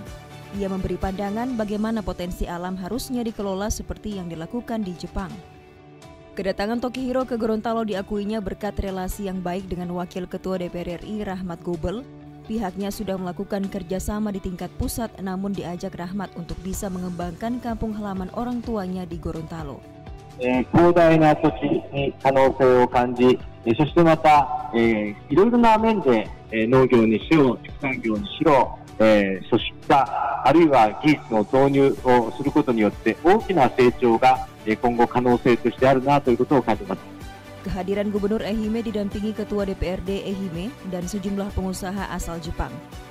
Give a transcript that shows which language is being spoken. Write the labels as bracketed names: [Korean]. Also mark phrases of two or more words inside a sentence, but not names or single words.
[Indonesian] Ia memberi pandangan bagaimana potensi alam harusnya dikelola seperti yang dilakukan di Jepang. Kedatangan Tokihiro ke Gorontalo diakuinya berkat relasi yang baik dengan Wakil Ketua DPR RI Rahmat Gobel. Pihaknya sudah melakukan kerjasama di tingkat pusat, namun diajak Rahmat untuk bisa mengembangkan kampung halaman orang tuanya di Gorontalo. [Japanese] 広大な土地に可能性を感じ、そしてまた、いろいろな面で、農業にしろ、畜産業にしろ、そしたあるいは技術の導入をすることによって大きな成長が今後可能性としてあるなということを感じます。 [Indonesian] Kehadiran Gubernur Ehime didampingi Ketua DPRD Ehime dan sejumlah pengusaha asal Jepang.